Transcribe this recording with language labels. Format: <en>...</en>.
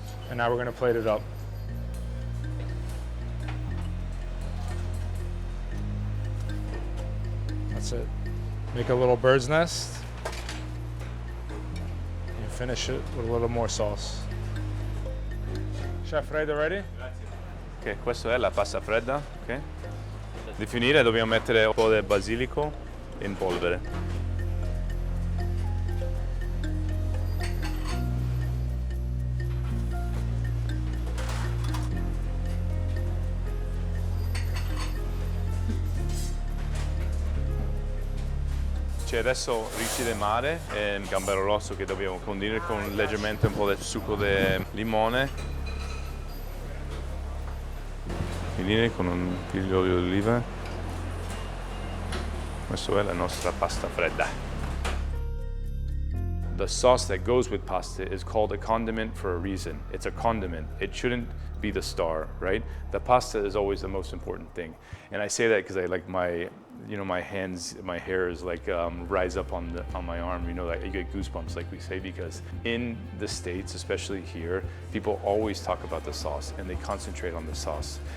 <en>And now we're gonna plate it up. That's it. Make a little bird's nest. And finish it with a little more sauce. Chef Fredda, ready?</en> <it>Ok, questa è la pasta fredda, ok? Di finire dobbiamo mettere un po' del basilico in polvere. C'è adesso ricci di mare e il gambero rosso che dobbiamo condire con leggermente un po' del succo di limone. Finire con un figlio di olio d'oliva. Questa è la nostra pasta fredda.</it> <en>The sauce that goes with pasta is called a condiment for a reason. It's a condiment. It shouldn't be the star, right? The pasta is always the most important thing. And I say that because I like my, you know, my hands, my hair is like rise up on my arm, you know, like you get goosebumps, like we say, because in the States, especially here, people always talk about the sauce and they concentrate on the sauce.</en>